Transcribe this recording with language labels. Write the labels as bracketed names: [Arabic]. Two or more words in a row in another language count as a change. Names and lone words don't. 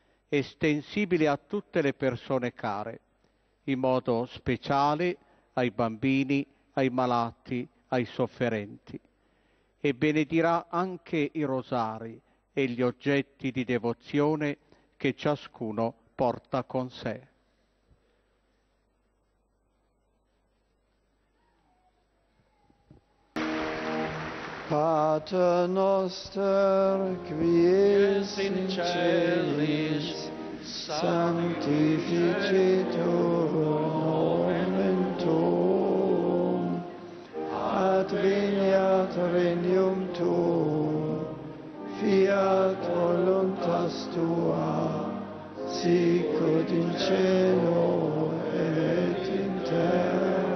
[Italian] estensibile a tutte le persone care, in modo speciale ai bambini, ai malati, ai sofferenti, e benedirà anche i rosari e gli oggetti di devozione che ciascuno porta con sé. [Latin] Pater noster, qui es in celis, sanctificetur nomen tuum, adveniat regnum tuum, fiat voluntas tua, sicut in cielo et in terra.